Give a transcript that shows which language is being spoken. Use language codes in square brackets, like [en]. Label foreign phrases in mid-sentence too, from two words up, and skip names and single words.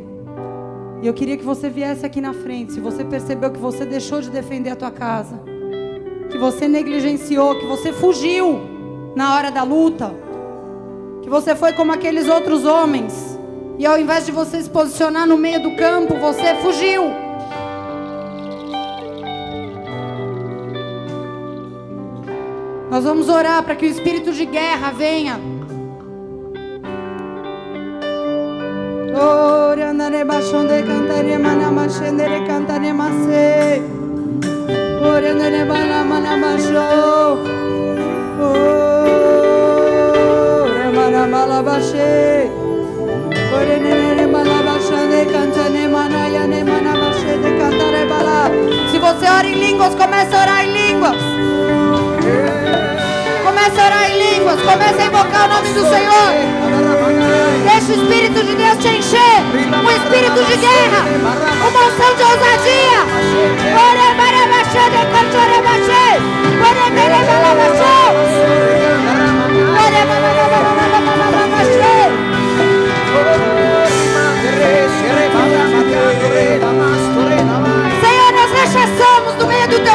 [pt] E eu queria que você viesse aqui na frente. Se você percebeu que você deixou de defender a tua casa, que você negligenciou, que você fugiu na hora da luta, que você foi como aqueles outros homens, e ao invés de você se posicionar no meio do campo, você fugiu. Nós vamos orar para que o espírito de guerra venha. Orandare bashonde cantare mana machendere cantare masse. Orandare bana mana basho. Ore mana mala bashe. Orandare bala bashonde cantare mana yane mana machende cantare bala. Se você ora em línguas, comece a orar em línguas. Comece a orar em línguas, comece a invocar o nome do Senhor. Deixa o Espírito de Deus te encher. Um espírito de guerra, uma unção de ousadia. Senhor, nós rechaçamos do meio do teu